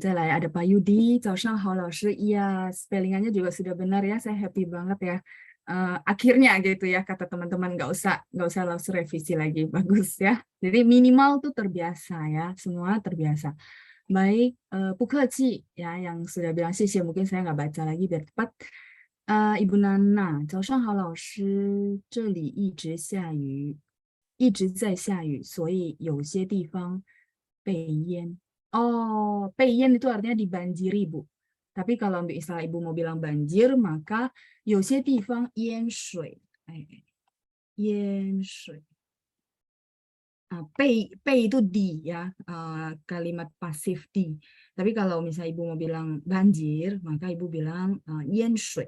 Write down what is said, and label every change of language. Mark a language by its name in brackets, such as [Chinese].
[Indonesian] Ada Pak Yudi, [Chinese] 早上好老师. [Indonesian] Iya, spellingannya juga sudah benar ya. Saya happy banget ya. Akhirnya gitu ya kata teman-teman, nggak usah langsung revisi lagi, bagus ya. Jadi minimal tuh terbiasa ya, semua terbiasa. Baik, Pukechi ya yang sudah bilang sih, mungkin saya nggak baca lagi biar cepat. [Chinese] Ibu Nana, 早上好老师，这里一直下雨，一直在下雨，所以有些地方被淹。 [Indonesian] Oh, peiyen itu artinya dibanjiri, Bu. Tapi kalau misalnya Ibu mau bilang banjir, maka [Chinese] 有些地方淹水. [Indonesian] 淹水.Pei itu di ya, kalimat pasif di. Tapi kalau misalnya Ibu mau bilang banjir, maka Ibu bilang yen shui.